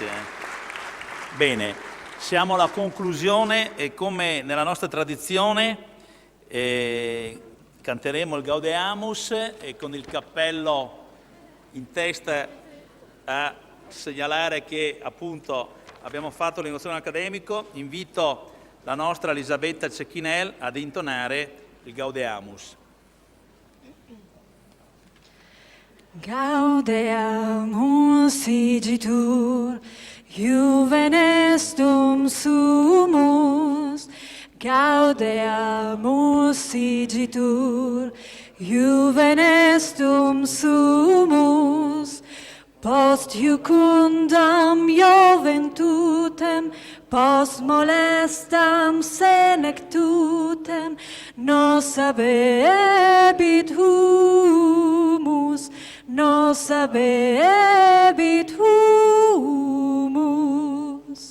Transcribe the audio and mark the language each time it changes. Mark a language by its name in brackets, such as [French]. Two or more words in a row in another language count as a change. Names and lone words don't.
[Italian] Bene, siamo alla conclusione e, come nella nostra tradizione, canteremo il Gaudeamus e con il cappello in testa a segnalare che appunto abbiamo fatto l'inaugurazione accademico. Invito la nostra Elisabetta Cecchinel ad intonare il Gaudeamus. [Latin] Gaudeamus igitur, Juven estum sumus, Gaudeamus igitur, Juven estum sumus, post iucundam joventutem, post molestam senectutem, nos habebit humus, nos habebit humus.